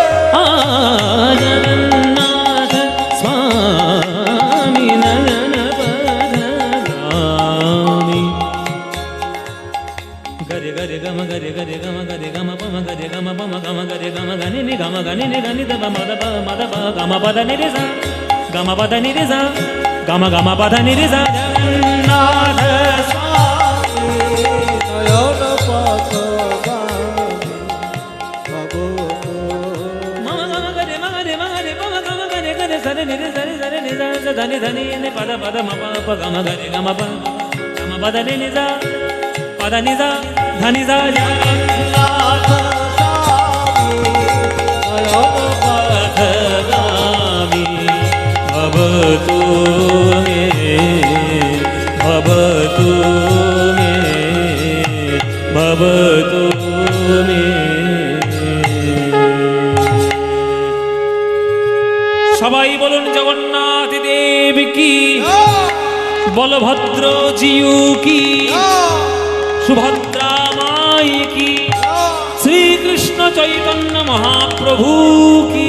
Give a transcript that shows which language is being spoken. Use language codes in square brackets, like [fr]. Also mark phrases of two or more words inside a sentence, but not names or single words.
[sa] जगन्नाथ स्वामी नयन पथगामी गरे गरे गम गरे गरे गम पम गरे गम पम गम गरे गम गनि नि गम गनि नि गनि द मद प मद प गम पद नि रे सा गम पद नि रे सा गम गम पद नि रे सा जगन्नाथ स्वामी नयन पातगामी भवतु मम गम गरे पम गम गरे गरे सरे नि रे सा धनि धनि नि पद पद म प गम गरे गम प गम पद नि नि सा पद नि सा धनि सा जगन्नाथ स्वामी नयन पथगामी भवतु मे भवतु मे भवतु मे [bn] সবাই বলুন জগন্নাথ দেব কি বলভদ্র জিউ কি সুভদ্রা মাই কি শ্রীকৃষ্ণ চৈতন্য মহাপ্রভু